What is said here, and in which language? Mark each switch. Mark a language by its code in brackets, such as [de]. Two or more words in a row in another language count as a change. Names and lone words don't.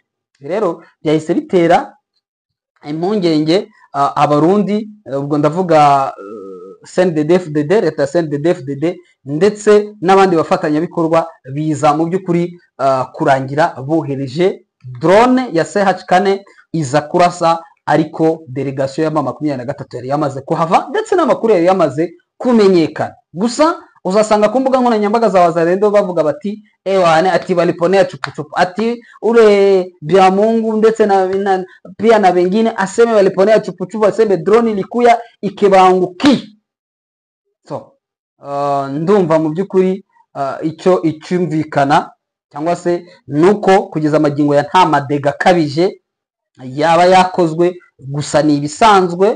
[rw] Rero byahise bitera impungenge abarundi, ubwo ndavuga CNDD-FDD, leta ya CNDD-FDD ndetse n'abandi bafatanyabikorwa, biza mu by'ukuri kurangira bohereje drone ya CH4 iza kurasa, ariko delegation ya M23 yari yamaze kuhava ndetse n'amakuru yari yamaze kumenyekana. Gusa uzasanga ku mbuga nkoranyambaga za Wazalendo bavuga bati ewane, ati [sw] waliponea chupuchupu, [rw] ati [sw] ule Byamungu [rw] ndetse na [sw] pia na wengine aseme waliponea chupuchupu, aseme drone ilikuya ikebanguki. [rw] So ndumva mu by'ukuri icyo icyumvikana cyangwa se nuko kugeza amagingo ya nta madega kabije yaba yakozwe, gusa ni ibisanzwe.